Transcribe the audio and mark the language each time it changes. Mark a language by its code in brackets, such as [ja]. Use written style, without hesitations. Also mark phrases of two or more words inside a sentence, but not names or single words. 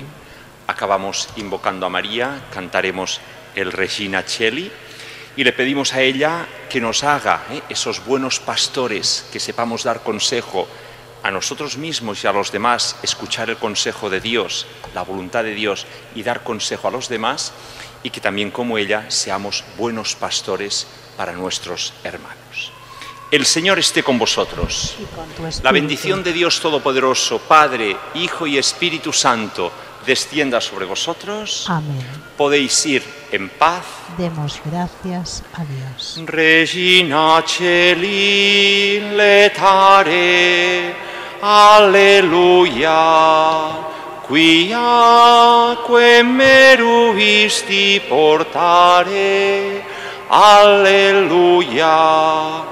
[es] Acabamos invocando a María, cantaremos el Regina Coeli y le pedimos a ella que nos haga esos buenos pastores, que sepamos dar consejo a nosotros mismos y a los demás, escuchar el consejo de Dios, la voluntad de Dios y dar consejo a los demás, y que también como ella seamos buenos pastores para nuestros hermanos. El Señor esté con vosotros. Y con tu espíritu. La bendición de Dios Todopoderoso, Padre, Hijo y Espíritu Santo, descienda sobre vosotros. Amén. Podéis ir en paz. Demos gracias a Dios. [la] Regina Coeli letare, alleluia, quiaque meruisti portare, alleluia.